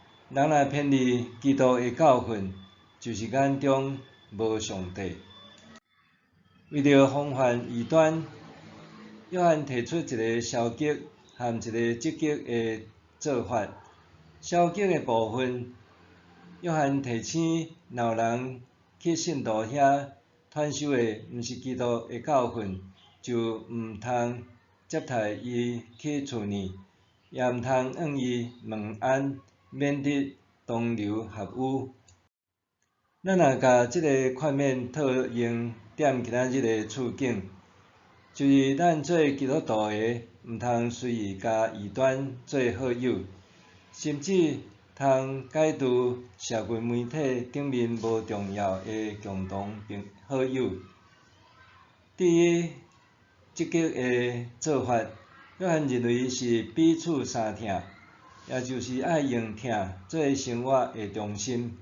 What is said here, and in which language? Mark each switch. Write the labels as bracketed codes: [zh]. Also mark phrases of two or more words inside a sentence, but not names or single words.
[nan] 人若偏离基督的教训，就是眼中无上帝。为着防范异端，约翰提出一个消极和一个积极的做法。消极的部分，约翰提醒若有人去信徒遐传授的毋是基督的教训，就毋通接待伊去厝呢，也毋通向伊问安，免得同流合污。咱若甲即个款面套用踮今仔日的处境，就是咱做基督徒的，毋通随意甲异端做好友，甚至通解除社群媒体顶面无重要的共同好友。对于积极的做法，约翰认为是彼此相疼，也就是爱用疼做生活的中心。